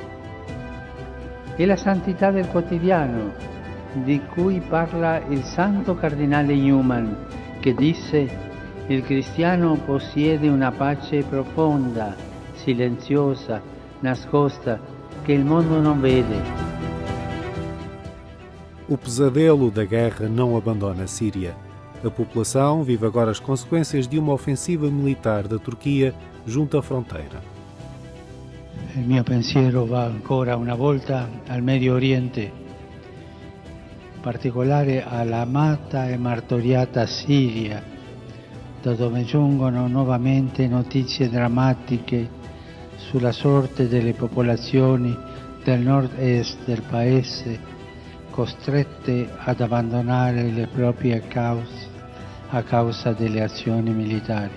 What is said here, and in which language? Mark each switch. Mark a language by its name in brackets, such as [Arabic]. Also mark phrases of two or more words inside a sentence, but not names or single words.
[Italian] E la santità del quotidiano, di cui parla il santo cardinale Newman, che disse: il cristiano possiede una pace profonda, silenziosa, nascosta, che il mondo non vede. [Portuguese] O pesadelo da guerra não abandona a Síria. A população vive agora as consequências de uma ofensiva militar da Turquia junto à fronteira. [Italian] Il mio pensiero va ancora una volta al Medio Oriente, in particolare all'amata e martoriata Siria, da dove giungono nuovamente notizie drammatiche sulla sorte delle popolazioni del nord-est del paese, costrette ad abbandonare le proprie cause a causa delle azioni militari.